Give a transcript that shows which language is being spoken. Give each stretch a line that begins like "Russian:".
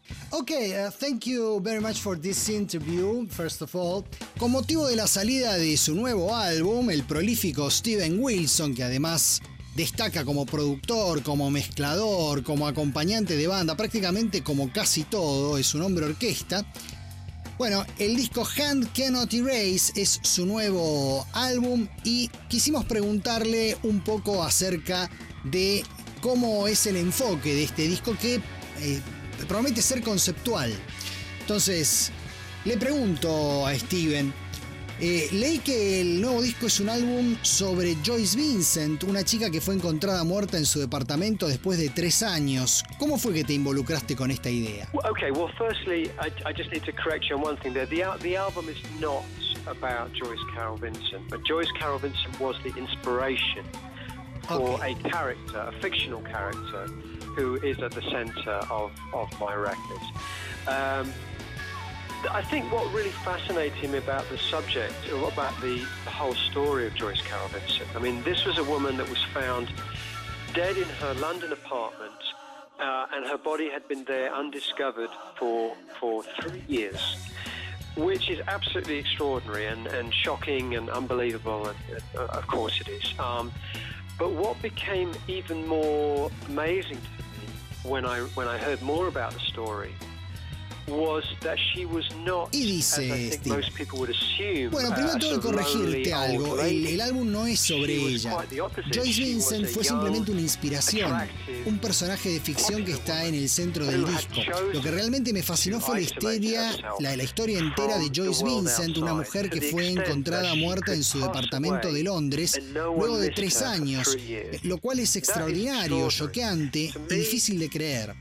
English: Okay, thank you very much for this interview, first of all.
Spanish: Con motivo de la salida de su nuevo álbum, el prolífico Steven Wilson, que además destaca como productor, como mezclador, como acompañante de banda, prácticamente como casi todo, es un hombre orquesta. Bueno, el disco Hand Cannot Erase es su nuevo álbum y quisimos preguntarle un poco acerca de cómo es el enfoque de este disco que promete ser conceptual. Entonces, le pregunto a Steven, leí que el nuevo disco es un álbum sobre Joyce Vincent, una chica que fue encontrada muerta en su departamento después de 3 años. ¿Cómo fue que te involucraste con esta idea?
English: Okay, well, firstly, I just need to correct you on one thing there. The album is not about Joyce Carol Vincent, but Joyce Carol Vincent was the inspiration. Okay. For a character, a fictional character, who is at the center of my records. I think what really fascinated me about the subject, or about the whole story of Joyce Carol Vincent, I mean, this was a woman that was found dead in her London apartment, and her body had been there undiscovered for 3 years. Which is absolutely extraordinary and shocking and unbelievable, and of course it is. But what became even more amazing to me when I heard more about the story was that she was not,
Spanish: y dice,
English: as I think most people would assume.
Spanish: Bueno, primero tengo que corregirte algo. El álbum no es sobre ella. Joyce Vincent fue simplemente una inspiración, un personaje de ficción que está en el centro del disco. Lo que realmente me fascinó fue la historia entera de Joyce Vincent, una mujer que fue encontrada muerta en su departamento de Londres luego de 3 años, lo cual es extraordinario, choqueante y difícil de creer.